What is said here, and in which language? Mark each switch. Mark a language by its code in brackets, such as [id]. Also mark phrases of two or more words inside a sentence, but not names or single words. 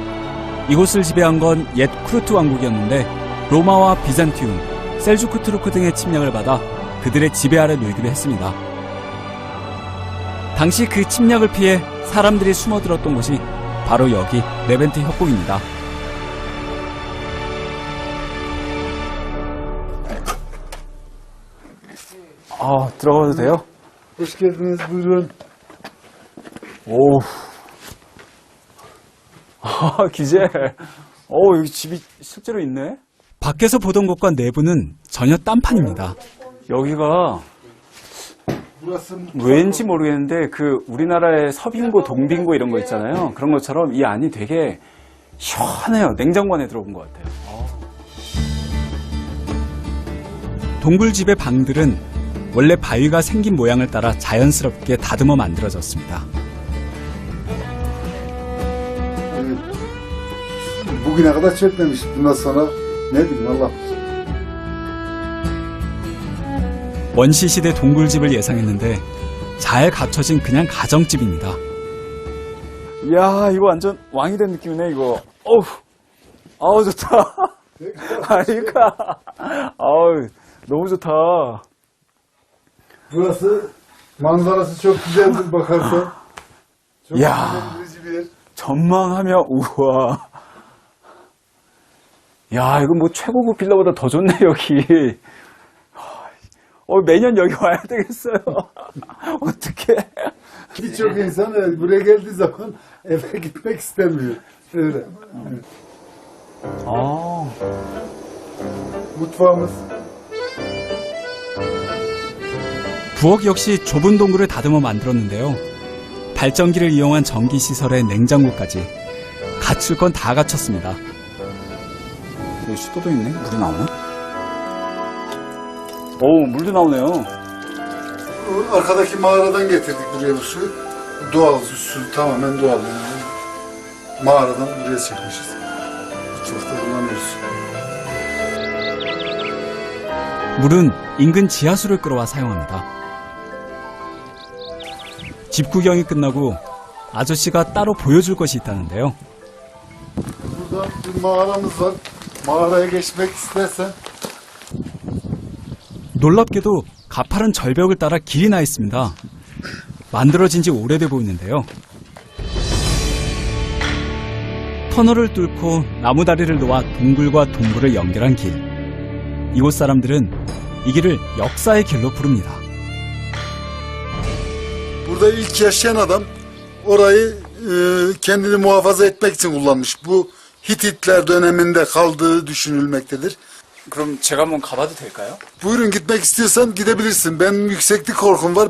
[ko] 이곳을 지배한 건 옛 쿠르트 왕국이었는데 로마와 비잔티움, 셀주크 투르크 등의 침략을 받아 그들의 지배 아래 놓이기도 했습니다. 당시 그 침략을 피해 사람들이 숨어들었던 곳이 바로 여기 레벤트 협곡입니다. 아, 들어가도 돼요? [tr] Hoş geldiniz. Buyurun. [ko] 오. 아, 기젤. 여기 집이 실제로 있네? 밖에서 보던 곳과 내부는 전혀 딴판입니다. 여기가 [tr] Burası [ko] 왠지 모르겠는데 그 우리나라의 서빙고, 동빙고 이런 거 있잖아요. 그런 것처럼 이 안이 되게 시원해요. 냉장고 안에 들어온 것 같아요. 동굴집의 방들은 원래 바위가 생긴 모양을 따라 자연스럽게 다듬어 만들어졌습니다. [tr] evet. Bugüne kadar çökmemiş. Bundan sonra ne bileyim Allah. [ko] 원시시대 동굴집을 예상했는데 잘 갖춰진 그냥 가정집입니다. 이야, 이거 완전 왕이 된 느낌이네, 이거. 아우, 좋다. 그러니까. 아우, 너무 좋다. [tr] Burası manzarası çok güzeldir bakarsan. Çok Ya. güzel bir yer. [ko] 전망하며, 우와. 야, 이거 뭐 최고급 빌라보다 더 좋네, 여기. 매년 여기 와야 되겠어요. 어떡해. [tr] Birçok insan buraya geldiği zaman eve gitmek istemiyor. Öyle. Evet. 아, Mutfağımız. [ko] 부엌 역시 좁은 동굴을 다듬어 만들었는데요. 발전기를 이용한 전기시설에 냉장고까지 갖출 건 다 갖췄습니다. 여기 수도도 있네. 물이 나오나? 오, 물도 나오네요. [tr] Arkadaki mağaradan getirdik buraya bu suyu. Doğal su, tamamen doğal. Yani mağaradan buraya çekmişiz. Mutfakta kullanıyoruz. [ko] 물은 인근 지하수를 끌어와 사용합니다. 집 구경이 끝나고 아저씨가 따로 보여줄 것이 있다는데요. [tr] Burada bir mağaramız var. Mağaraya geçmek istersen [ko] 놀랍게도 가파른 절벽을 따라 길이 나 있습니다. 만들어진 지 오래돼 보이는데요. 터널을 뚫고 나무다리를 놓아 동굴과 동굴을 연결한 길. 이곳 사람들은 이 길을 역사의 길로 부릅니다. [tr] burada ilk yaşayan adam orayı kendini muhafaza etmek için kullanmış. Bu Hititler döneminde kaldığı düşünülmektedir. [ko] 그럼 제가 한번 가봐도 될까요? [tr] Buyurun gitmek istiyorsan gidebilirsin. Benim yükseklik korkum var.